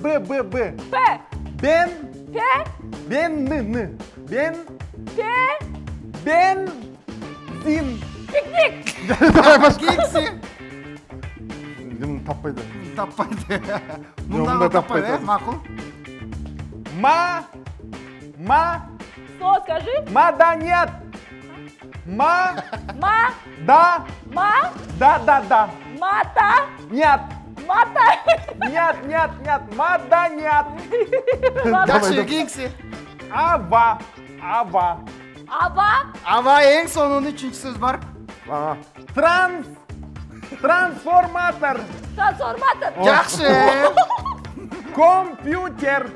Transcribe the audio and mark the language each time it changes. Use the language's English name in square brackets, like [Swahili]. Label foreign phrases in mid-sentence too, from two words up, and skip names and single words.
[Kyrgyz] П. Бензин. Пикник. Кийинкиси. Таппайды. Мында таппайт, э? Макул. [Russian] Слово скажи. [Kyrgyz] Маданет. Да. Мата. Нет. Мата. Нет. Маданет. Жакшы, кийинкиси. Ава. Аба эң сонун үчүнчү сөз бар. Трансформатор. Жакшы. Компьютер.